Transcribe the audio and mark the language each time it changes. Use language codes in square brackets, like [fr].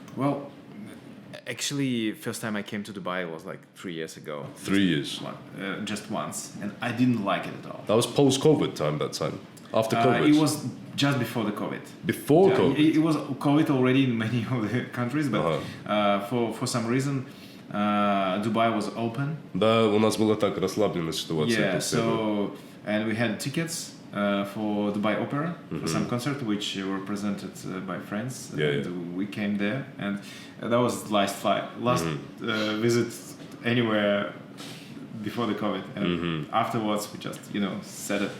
[en] Well, actually, first time I came to Dubai was like 3 years ago. 3 years. Just once, and I didn't like it at all. That was post-COVID time, that time. After COVID? It was just before the COVID. Before COVID? It was COVID already in many of the countries, but for some reason, Dubai was open. [ru] Да, у нас была так расслабленная ситуация. [en] Yeah, so, and we had tickets for Dubai Opera, for some concert, which were presented by friends. And we came there, and that was last visit anywhere before the COVID, and afterwards we just set it.